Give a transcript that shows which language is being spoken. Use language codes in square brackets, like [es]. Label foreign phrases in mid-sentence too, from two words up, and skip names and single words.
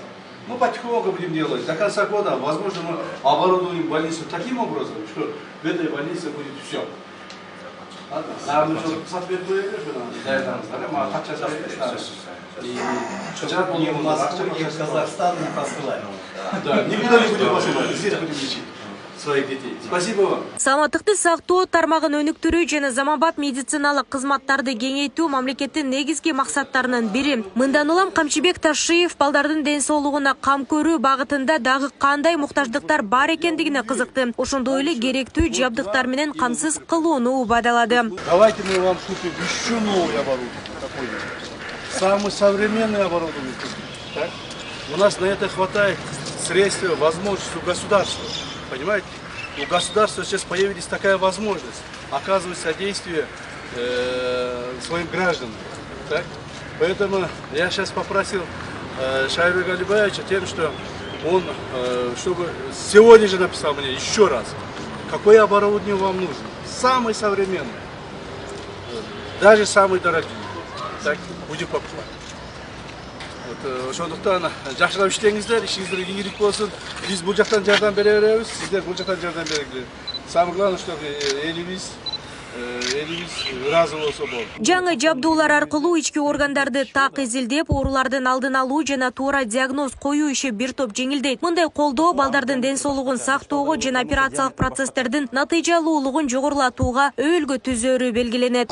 [ru] Мы потихоньку будем делать. До конца года, возможно, мы оборудуем больницу таким образом, что в этой больнице будет все. А мы что, соответственно, не в Москву, не в Казахстан не посылаем. Да, никуда не будем посылать, здесь будем лечить своих детей. Спасибо вам. [ky] Саламаттыкты сактоо тармагын өнүктүрүү жана заманбап медициналык кызматтарды кеңейтүү мамлекеттин негизги максаттарынын бири. Мындан улам Камчыбек Ташиев балдардын ден соолугуна кам көрүү багытында дагы кандай муктаждыктар бар экендигине кызыкты. Ошондой эле керектүү жабдыктар менен камсыз кылууну убадалады. [ru] Давайте мы вам купим еще новое оборудование. Самое современное оборудование. Так? У нас на это хватает средств, возможностей у государства. Понимаете? У государства сейчас появилась такая возможность оказывать содействие своим гражданам. Так? Поэтому я сейчас попросил Шайру Галибаевича тем, что он, чтобы сегодня же написал мне еще раз, какое оборудование вам нужно. Самое современное. Даже самые дорогие. Так, будем покупать. [ky] Ошондуктан жакшылап иштеңиздер, ишиңиздер ийгилик болсун. Биз бул жактан жардам бере беребиз, сиздер бул жактан жардам бериңиздер. [ru] Самое главное, что [ky] элибиз ыраазы болсо болду. Жаңы жабдуулар аркылуу ички органдарды так изилдеп, оорулардын алдын алуу жана туура диагноз коюу иши бир топ жеңилдейт. Мындай колдоо балдардын ден соолугун сактоого жана операциялык процесстердин натыйжалуулугун жогорулатууга өбөлгө түзөөрү белгиленет.